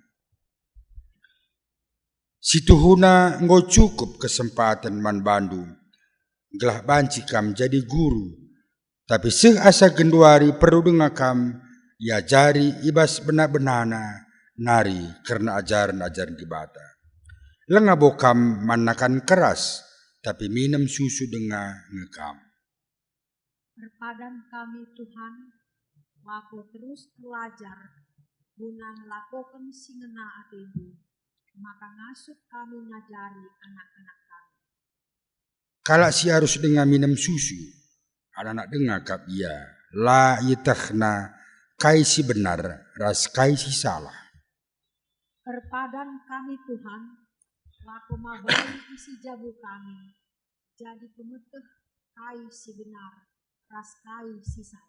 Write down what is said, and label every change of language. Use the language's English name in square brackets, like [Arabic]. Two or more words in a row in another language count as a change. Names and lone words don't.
[Batak Karo] Situhuna nggo cukup kesempatan man bandu, gelah banci kam jadi guru, tapi seasa genduari perlu dengakam, ya jari ibas benar-benana nari karena ajaran-ajaran di bata. Lengah bokam manakan keras, [Indonesian] tapi minum susu [Batak Karo] dengar ngekam. Perpadan kami Tuhan, wako terus belajar, guna ngelakukan singena atimu, maka ngasuh kami ngajari anak-anak kami. [Indonesian] Kalau si harus dengan minum susu, [Batak Karo] anak dengar kap ia la itahna kai si benar ras kai si salah. Perpadan kami Tuhan, laku mabali isi jabu kami, jadi pemeteh kai si benar, ras kai si salah.